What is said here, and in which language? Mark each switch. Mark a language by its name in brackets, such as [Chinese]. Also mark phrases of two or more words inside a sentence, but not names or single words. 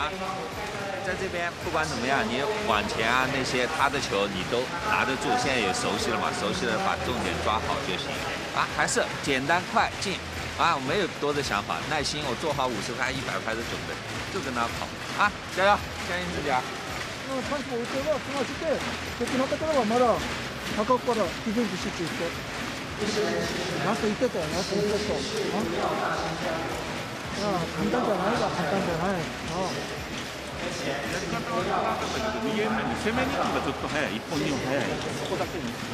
[Chinese] 在这边不管怎么样，你往前啊那些他的球你都拿得住，现在也熟悉了嘛，熟悉了把重点抓好就行啊，还是简单快进啊，没有多的想法，耐心，我做好50拍、100拍的准备，就跟他跑啊，加油，相信自己啊！ [Japanese] チャンスを打てば済ませて、敵のところはまだ高くからディフェンス集中して、ラスト1点だよ、ラスト1点。簡単じゃないが簡単じゃない。やり方は分かったけど、逃げるのに攻めに行くのがちょっと早い、1本2本早い、そこだけに